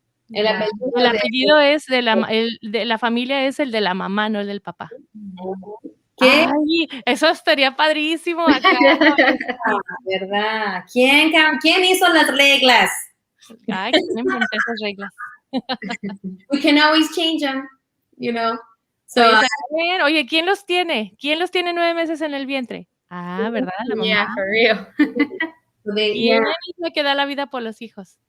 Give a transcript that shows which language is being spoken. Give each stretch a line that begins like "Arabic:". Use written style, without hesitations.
Spanish: El apellido es de la familia, es el de la mamá, no el del papá. ¿Qué? Ay, eso estaría padrísimo acá. ¿Verdad? ¿Quién hizo las reglas? Ay, ¿quién inventó esas reglas?
English: We can always change them, you know. So,
Spanish: oye, ¿quién los tiene? ¿Quién los tiene 9 meses en el vientre? Ah, ¿verdad? La mamá.
English: Yeah, for real.
Spanish: ¿Quién es la que da la vida por los hijos?